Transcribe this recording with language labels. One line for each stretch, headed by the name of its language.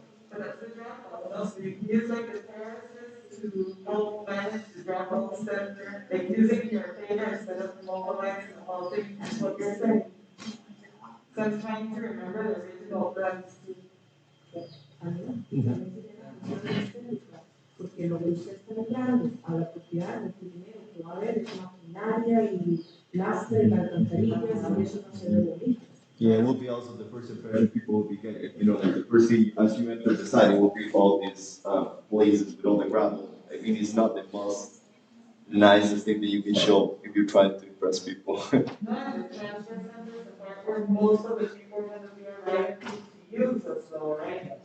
English: But that's the drop-off, so you can use like the terraces to help manage the drop-off center, like using your container instead of mobilizing the whole thing, that's what you're saying. So I'm trying to remember the original plans.
Spanish: Porque lo que usted está entrando a la propiedad de primero que va a haber es maquinaria y lastre y alcantarillas y eso no se ve bonito.
English: Yeah, it will be also the first impression people will be getting. Like the first thing as you enter the site, it will be all these blazes with all the gravel. I mean, it's not the most nicest thing that you can show if you're trying to impress people. No, and the transfer center is the part where most of the people are going to be arriving to use us, though, right?